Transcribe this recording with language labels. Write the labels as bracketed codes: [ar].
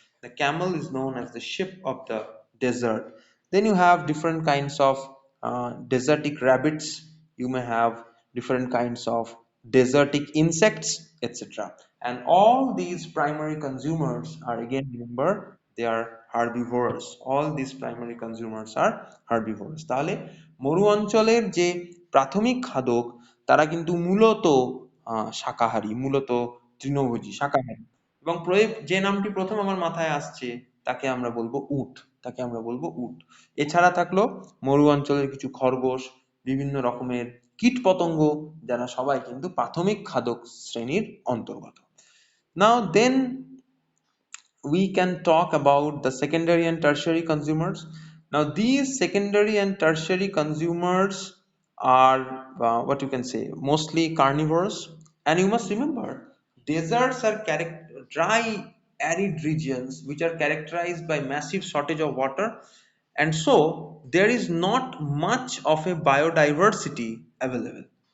[en] The camel is known as the sheep of the desert. Then you have different kinds of desertic rabbits. You may have different kinds of desertic insects, etc. And all these primary consumers are, again, remember, they are herbivores. All these primary consumers are herbivores. [bn] তাহলে মরু অঞ্চলের যে প্রাথমিক খাদক তারা কিন্তু মূলত শাকাহারী, মূলত তৃণভোজী শাকাহারী। এবং যে নামটি প্রথম আমার মাথায় আসছে তাকে আমরা বলবো উট, তাকে আমরা বলবো উট। এছাড়া থাকলো মরু অঞ্চলের কিছু খরগোশ, বিভিন্ন রকমের কীট পতঙ্গ, যারা সবাই কিন্তু প্রাথমিক খাদক শ্রেণীর অন্তর্গত। [en] Now then we can talk about the secondary and tertiary consumers. Now these secondary and tertiary consumers are what you can say, mostly carnivores. And you must remember, deserts are dry arid regions which are characterized by massive shortage of water, and so there is not much of a biodiversity available.